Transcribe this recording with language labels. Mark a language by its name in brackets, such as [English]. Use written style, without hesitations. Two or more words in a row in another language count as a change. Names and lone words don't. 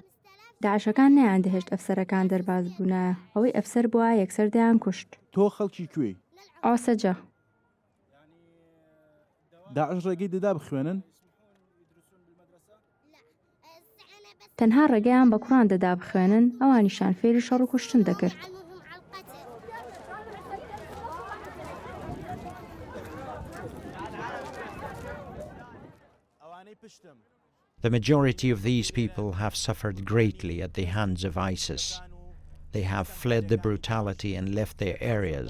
[Central Kurdish] داعشەکان نەیان دەهێشت ئەفسەرەکان دەرباز بوونایە، ئەوەی ئەفسەر بووە یەکسەر دەیان کوشت. تۆ خەڵکی کوێی؟ ئاسەجە. داعش ڕێگەی دەدا بخوێنن؟ تەنها ڕێگەیان بە کوڕان دەدا بخوێنن، ئەوانیشان فێری شەڕ و کوشتن دەکرد. [English] The majority of these people have suffered greatly at the hands of ISIS. They have fled the brutality and left their areas.